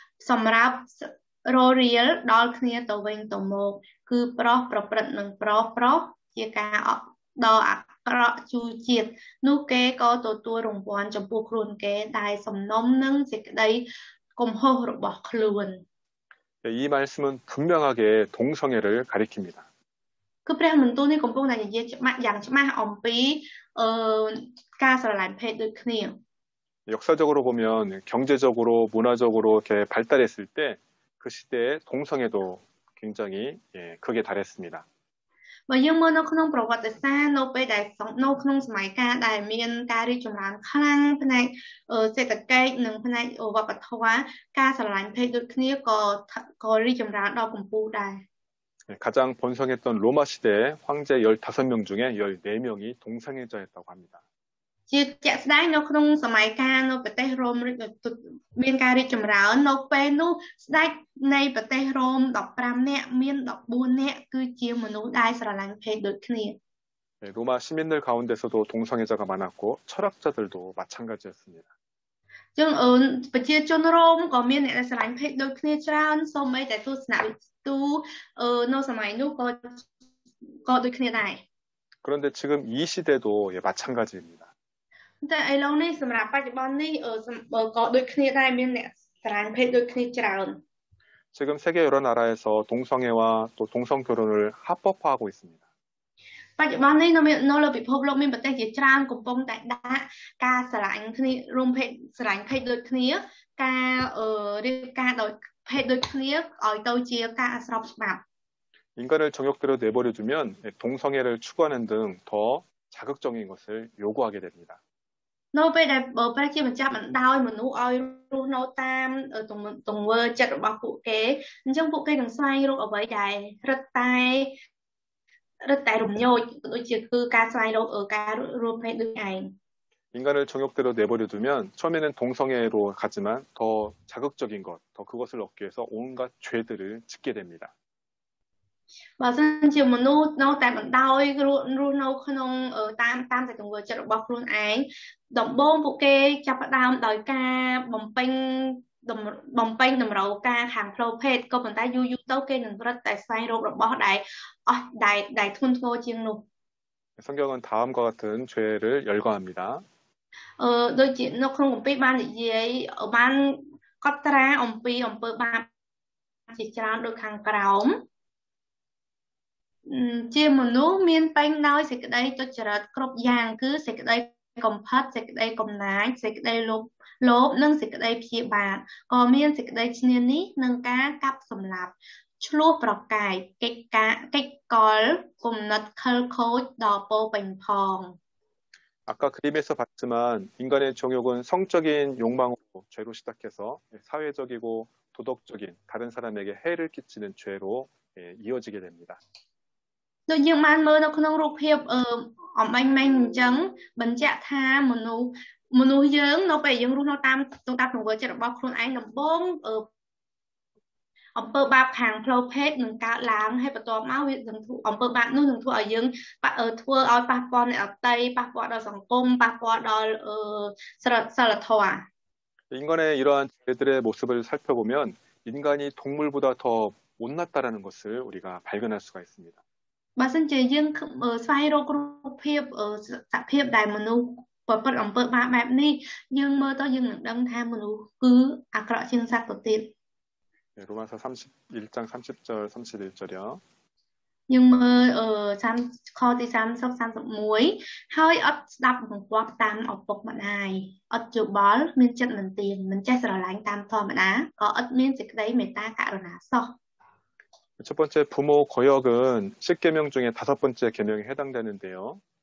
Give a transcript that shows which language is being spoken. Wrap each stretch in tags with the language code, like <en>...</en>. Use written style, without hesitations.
<km>សម្រាប់ររៀលដល់គ្នាទៅវិញទៅមកគឺប្រុសប្រព្រឹត្តនឹងប្រុសជាការដ៏អាក្រក់ជួជាតិនោះគេក៏ទទួលរង្វាន់ចំពោះខ្លួនគេដែលសំណុំនឹងសេចក្តីកំហុសរបស់ខ្លួន</km> <ko>이 말씀은 분명하게 동성애를 가리킵니다.</ko> <km>គឺព្រះបន្ទូលនេះកំពុងតែនិយាយយ៉ាងច្បាស់អំពីការស្រឡាញ់ភេទដូចគ្នា</km> <ko>역사적으로 보면 경제적으로 문화적으로 이렇게 발달했을 때 그 시대에 동성애도 굉장히 크게 달했습니다.</ko> <km>បើយើងមើលនៅក្នុងប្រវត្តិសាស្ត្រនៅពេលដែលនៅក្នុងសម័យកាលដែលមានការរីកចម្រើនខ្លាំងផ្នែកសេដ្ឋកិច្ចនិងផ្នែកវប្បធម៌ការស្រឡាញ់ភេទដូចគ្នាក៏រីកចម្រើនដល់កម្ពុជាដែរ</km> <ko>가장 번성했던 로마 시대 황제 15명 중에 14명이 동성애자였다고 합니다.</ko> <km>ជាជាក់ស្ដែងនៅក្នុងសម័យកាលនៅប្រទេសរ៉ូមមានការរីកចម្រើននៅពេលនោះស្ដេចនៃប្រទេសរ៉ូម15នាក់មាន14នាក់គឺជាមនុស្សដែលស្រឡាញ់ភេទដូចគ្នា</km> <ko>로마 시민들 가운데서도 동성애자가 많았고 철학자들도 마찬가지였습니다.</ko> <km>ចឹងប្រជាជនរ៉ូមក៏មានអ្នកស្រឡាញ់ភេទដូចគ្នាច្រើនសូម្បីតែទស្សនវិទូនៅសម័យនោះក៏ដូចគ្នាដែរ</km> <ko>그런데 지금 이 시대도 마찬가지입니다.</ko> <km>តែឥឡូវនេះសម្រាប់បច្ចុប្បន្ននេះក៏ដូចគ្នាដែរមានអ្នកស្រឡាញ់ភេទដូចគ្នាច្រើន</km> <ko>지금 세계 여러 나라에서 동성애와 또 동성 결혼을 합법화하고 있습니다.</ko> <km>បច្ចុប្បន្ននេះនៅលើពិភពលោកមានប្រទេសជាច្រើនកំពុងតែដាក់ការស្រឡាញ់គ្នារួមភេទស្រឡាញ់ភេទដូចគ្នាការរៀបការដោយភេទដូចគ្នាឲ្យទៅជាការអស្របច្បាប់</km> <ko>인간을 정욕대로 내버려 두면 동성애를 추구하는 등 더 자극적인 것을 요구하게 됩니다.</ko> <km>នៅពេលដែលព្រះជាម្ចាស់បណ្ដោយមនុស្សឲ្យរស់នៅតាមទង្វើចិត្តរបស់ពួកគេអញ្ចឹងពួកគេនឹងស្វែងរកអ្វីដែលរឹតតែរំញោចដូចជាគឺការស្វែងរកការរួមភេទដូចឯង</km> <ko>인간을 정욕대로 내버려 두면 처음에는 동성애로 가지만 더 자극적인 것, 더 그것을 얻기 위해서 온갖 죄들을 짓게 됩니다.</ko> <km>បើសិនជាមនុស្សនៅតែបណ្ដោយរស់នៅក្នុងតាមតែទង្វើចិត្តរបស់ខ្លួនឯងដំបូងពួកគេចាប់ផ្ដើមដោយការបំពេញតម្រូវការខាងផ្លូវភេទក៏ប៉ុន្តែយូរទៅគេនឹងរត់តែស្វែងរករបស់ដែលធ្ងន់ធ្ងរជាងនោះ</km> <ko>성경은 다음과 같은 죄를 열거합니다.</ko> <km>ដូចជានៅក្នុងគម្ពីរបាននិយាយបានកត់ត្រាអំពីអំពើបាបជាច្រើនដូចខាងក្រោមជាមនុស្សមានពេញដោយសេចក្តីទុច្ចរិតគ្រប់យ៉ាងគឺសេចក្តីកំផិតសេចក្តីកំណាចសេចក្តីលោភនិងសេចក្តីព្យាបាទក៏មានសេចក្តីឈ្នានីសនឹងការកាប់សម្លាប់ឆ្លោះប្រកែកកិច្ចកលគំនិតខិលខូចដល់ពោពេញផង</km> <ko>아까 그림에서 봤지만 인간의 정욕은 성적인 욕망으로 죄로 시작해서 사회적이고 도덕적인 다른 사람에게 해를 끼치는 죄로 이어지게 됩니다.</ko> <km>ដូចយើងបានមើលនៅក្នុងរូបភាពអំបញ្ញមិញអញ្ចឹងបញ្ជាក់ថាមនុស្សយើងនៅពេលយើងរស់នៅតាមទង្វើចិត្តរបស់ខ្លួនឯងដំបូងអំពើបាបខាងផ្លូវភេទនឹងកើតឡើងហើយបន្ទាប់មកវានឹងអំពើបាបនោះនឹងធ្វើឲ្យយើងធ្វើឲ្យប៉ះពាល់អ្នកដទៃប៉ះពាល់ដល់សង្គមប៉ះពាល់ដល់សិលធម៌</km> <ko>인간의 이러한 죄들의 모습을 살펴보면 인간이 동물보다 더 못났다라는 것을 우리가 발견할 수가 있습니다.</ko> <km>បើសិនជាយើងស្វែងរករូបភាពសភាពដែលមនុស្សប្រព្រឹត្តអំពើបាបបែបនេះយើងមើលទៅយើងនឹងដឹងថាមនុស្សគឺអាក្រក់ជាងសត្វទៅទៀត</km> <ko>로마서 31장 30절 31절이요.</ko> <km>យើងមើលខទី30 31ហើយអត់ស្ដាប់បង្គាប់តាមឪពុកម្ដាយអត់យោបល់មានចិត្តមិនទៀងមិនចេះស្រឡាញ់តាមធម្មតាក៏អត់មានសេចក្តីមេត្តាករុណាសោះ</km> <ko>첫 번째 부모 거역은 10계명 중에 5번째 계명에 해당되는데요.</ko>